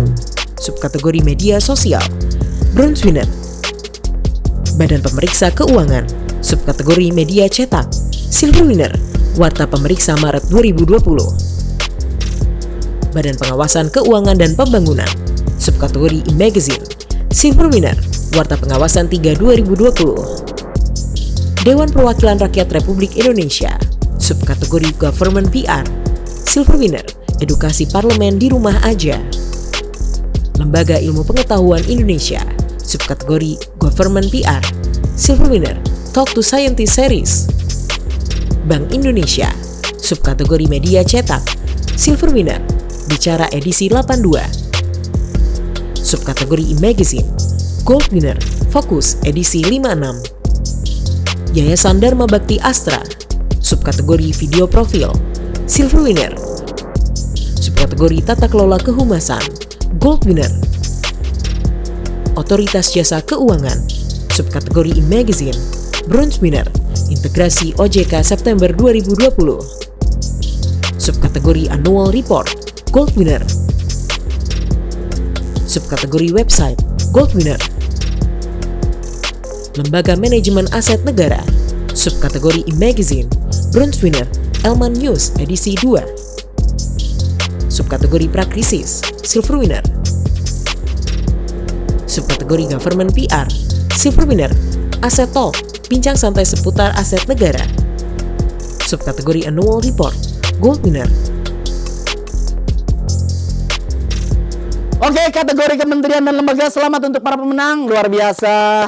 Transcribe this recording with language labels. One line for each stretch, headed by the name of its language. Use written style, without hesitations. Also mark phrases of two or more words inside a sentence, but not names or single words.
Indonesian: Subkategori media sosial,
English: bronze winner,
Indonesian: Badan Pemeriksa Keuangan. Subkategori media cetak,
English: silver winner,
Indonesian: Warta Pemeriksa Maret 2020. Badan Pengawasan Keuangan dan Pembangunan. Subkategori e-magazine,
English: silver winner,
Indonesian: Warta Pengawasan 3 2020. Dewan Perwakilan Rakyat Republik Indonesia. Subkategori
English: government PR, silver winner,
Indonesian: Edukasi Parlemen di Rumah Aja. Lembaga Ilmu Pengetahuan Indonesia. Subkategori
English: government PR, silver winner,
Indonesian: Talk to Scientist Series. Bank Indonesia. Subkategori media cetak,
English: silver winner,
Indonesian: Bicara edisi 82. Subkategori e-magazine,
English: gold winner,
Indonesian: Fokus edisi 56. Yayasan Dharma Bakti Astra. Subkategori video profil,
English: silver winner.
Indonesian: Subkategori tata kelola kehumasan,
English: gold winner.
Indonesian: Otoritas Jasa Keuangan. Subkategori e-magazine,
English: bronze winner,
Indonesian: Integrasi OJK September 2020. Subkategori
English: annual report, gold winner.
Indonesian: Subkategori website,
English: gold winner,
Indonesian: Lembaga Manajemen Aset Negara. Subkategori e-magazine,
English: bronze winner,
Indonesian: Elman News edisi 2. Subkategori prakrisis,
English: silver winner.
Indonesian: Subkategori
English: government PR, silver winner,
Indonesian: Aset Talk, bincang santai seputar aset negara. Subkategori
English: annual report, gold winner.
Indonesian: Oke, kategori kementerian dan lembaga, selamat untuk para pemenang, luar biasa.